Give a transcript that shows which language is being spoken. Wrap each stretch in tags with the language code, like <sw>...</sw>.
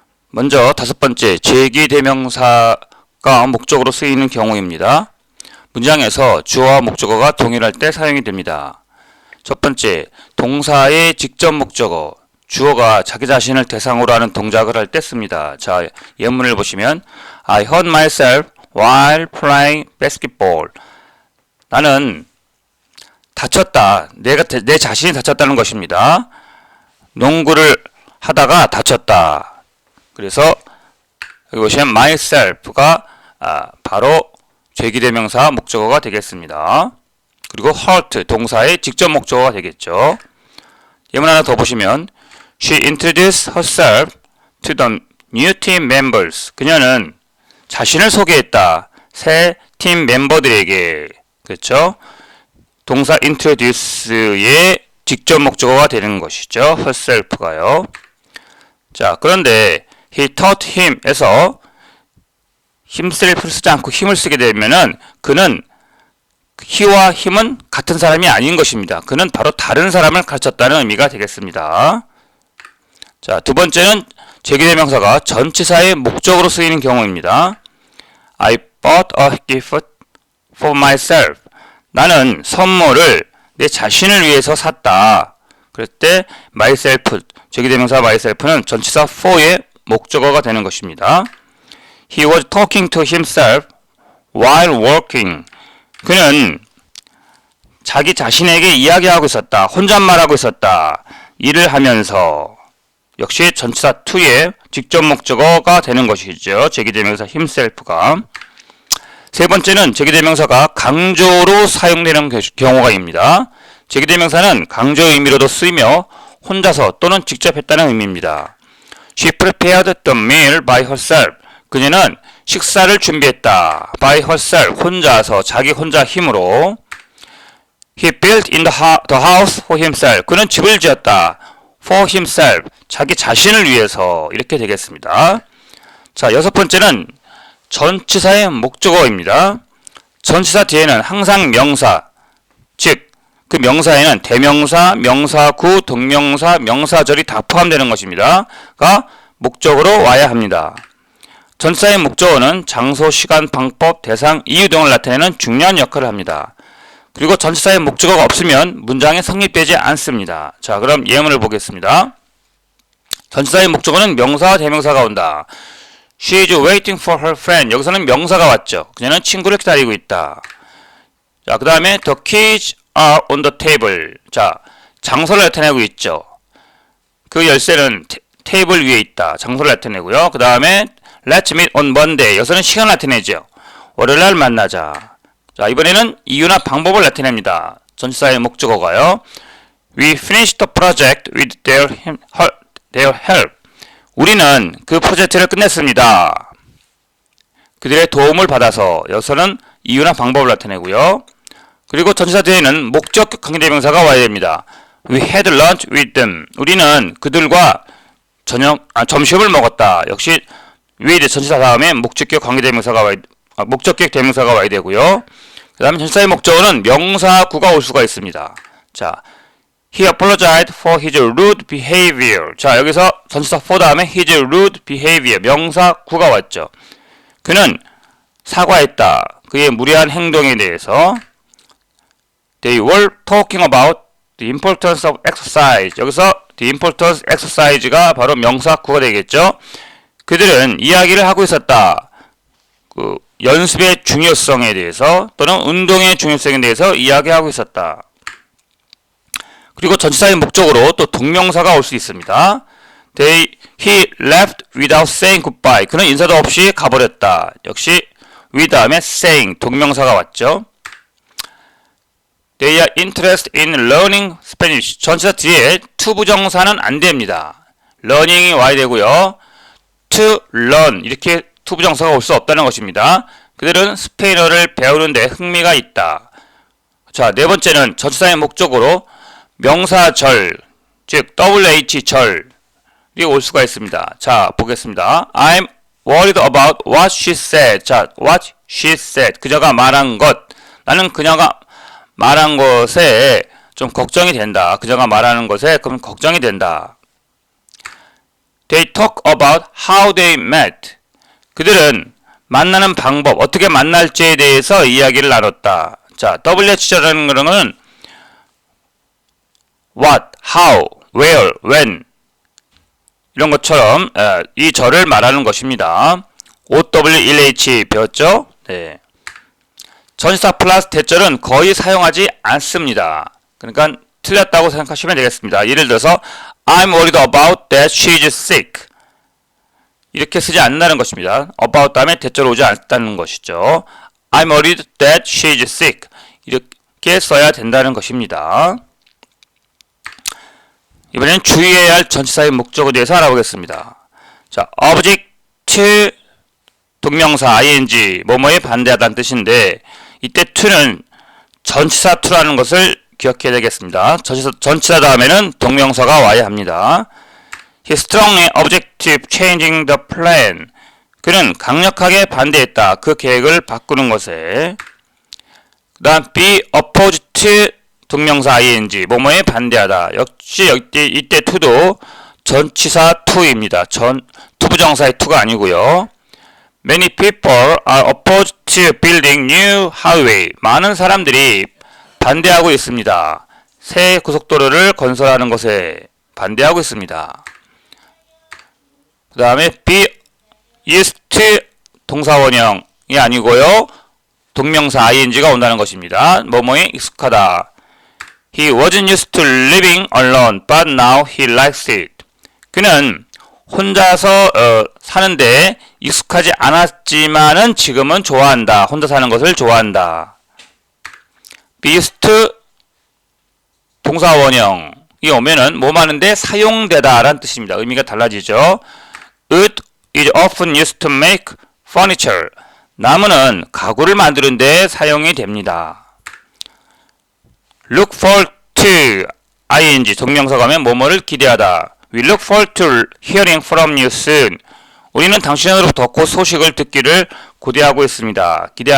<ko>먼저 다섯 번째 제기대명사가 목적어로 쓰이는 경우입니다. 문장에서 주어와 목적어가 동일할 때 사용이 됩니다. 첫 번째, 동사의 직접 목적어. 주어가 자기 자신을 대상으로 하는 동작을 할 때 씁니다. 자, 예문을 보시면</ko> <en>I hurt myself while playing basketball.</en> <ko>나는 다쳤다. 내 자신이 다쳤다는 것입니다. 농구를 하다가 다쳤다. 그래서 여기 보시면 myself가 바로 제기대명사 목적어가 되겠습니다. 그리고 hurt 동사의 직접 목적어가 되겠죠. 예문 하나 더 보시면</ko> <en>She introduced herself to the new team members.</en> <ko>그녀는 자신을 소개했다. 새 팀 멤버들에게. 그렇죠? 동사 introduce의 직접 목적어가 되는 것이죠. herself가요. 자, 그런데</ko> <en>he taught him</en> <ko>에서 himself를 쓰지 않고 힘을 쓰게 되면은 그는 he와 him은 같은 사람이 아닌 것입니다. 그는 바로 다른 사람을 가르쳤다는 의미가 되겠습니다. 자, 두 번째는 제기대명사가 전치사의 목적으로 쓰이는 경우입니다.</ko> <en>I bought a gift for myself.</en> <ko>나는 선물을 내 자신을 위해서 샀다. 그럴 때 myself, 제기대명사 myself는 전치사 for의 목적어가 되는 것입니다.</ko> <en>He was talking to himself while working.</en> <ko>그는 자기 자신에게 이야기하고 있었다. 혼잣말하고 있었다. 일을 하면서. 역시 전치사 to의 직접 목적어가 되는 것이죠. 제기대명사 himself가. 세 번째는 제기대명사가 강조로 사용되는 경우가입니다. 제기대명사는 강조의 의미로도 쓰이며 혼자서 또는 직접 했다는 의미입니다.</ko> <en>She prepared the meal by herself.</en> <ko>그녀는 식사를 준비했다.</ko> <en>by herself.</en> <ko>혼자서, 자기 혼자 힘으로.</ko> <en>He built in the house for himself.</en> <ko>그는 집을 지었다.</ko> <en>for himself.</en> <ko>자기 자신을 위해서. 이렇게 되겠습니다. 자, 여섯 번째는 전치사의 목적어입니다. 전치사 뒤에는 항상 명사, 즉 그 명사에는 대명사, 명사구, 동명사, 명사절이 다 포함되는 것입니다. 가 목적으로 와야 합니다. 전치사의 목적어는 장소, 시간, 방법, 대상, 이유 등을 나타내는 중요한 역할을 합니다. 그리고 전치사의 목적어가 없으면 문장이 성립되지 않습니다. 자, 그럼 예문을 보겠습니다. 전치사의 목적어는 명사와 대명사가 온다.</ko> <en>She is waiting for her friend.</en> <ko>여기서는 명사가 왔죠. 그녀는 친구를 기다리고 있다. 자, 그 다음에</ko> <en>the keys are on the table.</en> <ko>자, 장소를 나타내고 있죠. 그 열쇠는 테이블 위에 있다. 장소를 나타내고요. 그 다음에</ko> <en>let's meet on Monday.</en> <ko>여기서는 시간을 나타내죠. 월요일날 만나자. 자, 이번에는 이유나 방법을 나타냅니다. 전치사의 목적어가요.</ko> <en>We finished the project with their help.</en> <ko>우리는 그 프로젝트를 끝냈습니다. 그들의 도움을 받아서. 여기서는 이유나 방법을 나타내고요. 그리고 전치사 뒤에는 목적격 관계대명사가 와야 됩니다.</ko> <en>We had lunch with them.</en> <ko>우리는 그들과 점심을 먹었다. 역시 with 전치사 다음에 목적격 관계대명사가 목적격 대명사가 와야 되고요. 그 다음에 전치사의 목적어는 명사구가 올 수가 있습니다.</ko> <en>자, He apologized for his rude behavior.</en> <ko>자, 여기서 전치사 for 다음에</ko> <en>his rude behavior.</en> <ko>명사구가 왔죠. 그는 사과했다. 그의 무례한 행동에 대해서.</ko> <en>They were talking about the importance of exercise.</en> <ko>여기서</ko> <en>the importance exercise</en> <ko>가 바로 명사구가 되겠죠. 그들은 이야기를 하고 있었다. 그 연습의 중요성에 대해서 또는 운동의 중요성에 대해서 이야기하고 있었다. 그리고 전치사의 목적으로 또 동명사가 올 수 있습니다.</ko> <en>He left without saying goodbye.</en> <ko>그는 인사도 없이 가버렸다. 역시 with 다음에 saying 동명사가 왔죠.</ko> <en>They are interested in learning Spanish.</en> <ko>전치사 뒤에 to 부정사는 안 됩니다. learning이 와야 되고요. to learn 이렇게 to 부정사가 올 수 없다는 것입니다. 그들은 스페인어를 배우는데 흥미가 있다. 자, 네 번째는 전치사의 목적으로 명사절, 즉 WH절이 올 수가 있습니다. 자, 보겠습니다.</ko> <en>I'm worried about what she said.</en> <ko>자, what</ko> <en>she said.</en> <ko>그녀가 말한 것. 나는 그녀가 말한 것에 좀 걱정이 된다. 그녀가 말하는 것에 그럼 걱정이 된다.</ko> <en>They talk about how they met.</en> <ko>그들은 만나는 방법, 어떻게 만날지에 대해서 이야기를 나눴다. 자, WH라는 거는 what, how, where, when 이런 것처럼 이 절을 말하는 것입니다. OWLH 배웠죠? 네. 전치사 플러스 대절은 거의 사용하지 않습니다. 그러니까 틀렸다고 생각하시면 되겠습니다. 예를 들어서</ko> <en>I'm worried about that she's sick.</en> <ko>이렇게 쓰지 않는다는 것입니다. about 다음에 대절 오지 않다는 것이죠.</ko> <en>I'm worried that she's sick.</en> <ko>이렇게 써야 된다는 것입니다. 이번엔 주의해야 할 전치사의 목적에 대해서 알아보겠습니다. 자, object 동명사 ing 뭐뭐에 반대하다는 뜻인데 이때 to는 전치사 to라는 것을 기억해야 되겠습니다. 전치사 다음에는 동명사가 와야 합니다.</ko> <en>He strongly objected changing the plan.</en> <ko>그는 강력하게 반대했다. 그 계획을 바꾸는 것에. 그 다음 be opposed to 동명사 ing 뭐뭐에 반대하다. 역시 이때 to도 전치사 to입니다. 투부정사의 to가 아니고요.</ko> <en>Many people are opposed to building new highway.</en> <ko>많은 사람들이 반대하고 있습니다. 새 고속도로를 건설하는 것에 반대하고 있습니다. 그 다음에 be used to 동사 원형이 아니고요. 동명사 ing가 온다는 것입니다. 뭐뭐에 익숙하다.</ko> <en>He wasn't used to living alone, but now he likes it.</en> <ko>그는 혼자서 사는데 익숙하지 않았지만은 지금은 좋아한다. 혼자 사는 것을 좋아한다. be used to 동사 원형이 오면은 뭐 하는데 사용되다 라는 뜻입니다. 의미가 달라지죠.</ko> <en>Wood is often used to make furniture.</en> <ko>나무는 가구를 만드는 데 사용이 됩니다.</ko> <en>Look forward to ing</en> <ko>동명사가 하면 뭐뭐를 기대하다.</ko> <en>We look forward to hearing from you soon.</en> <ko>우리는 당신으로부터 곧 소식을 듣기를 기대하고 있습니다.</ko>